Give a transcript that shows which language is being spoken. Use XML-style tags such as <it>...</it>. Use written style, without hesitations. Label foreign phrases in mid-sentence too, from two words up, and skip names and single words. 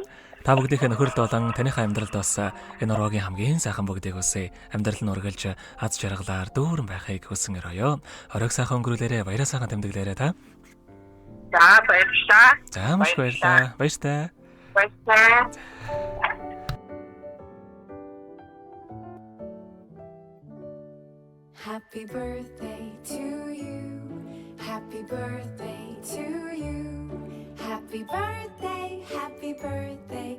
<mn>Та бүгдийнхээ нөхөрлөлд болон таныхаа амьдралд бас энэ ороогийн хамгийн сайхан бүгдийг үсэ амьдрал нь ургалж аз жаргалаар дүүрэн байхыг хүсэн өрөөё. Оройг сайхан өнгөрүүлээрэ, баяраа сайхан тэмдэглээрэ та. За баярлалаа. За маш баярлалаа. Баяртай. Баярлалаа.</mn> <en>Happy birthday to you. Happy birthday to you. Happy birthday, happy birthday.</en>